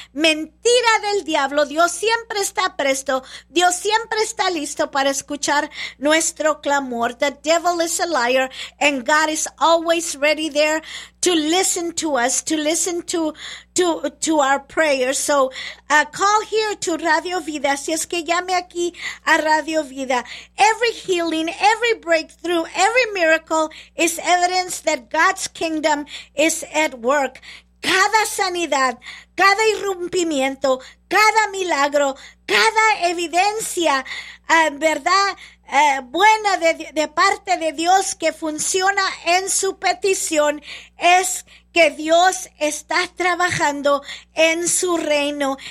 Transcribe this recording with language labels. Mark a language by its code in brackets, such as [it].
[es] Mentira del diablo. Dios siempre está presto, Dios siempre está listo para escuchar nuestro clamor. [en] The devil is a liar and God is always ready there to listen to us, to listen to our prayers. So call here to Radio Vida. [es] Si es que llame aquí a Radio Vida. [en] Every healing, every breakthrough, every miracle is evidence that God's kingdom is at work. [es] Cada sanidad, cada irrumpimiento, cada milagro, cada evidencia, ¿verdad?, buena de parte de Dios que funciona en su petición, es que Dios está trabajando en su reino.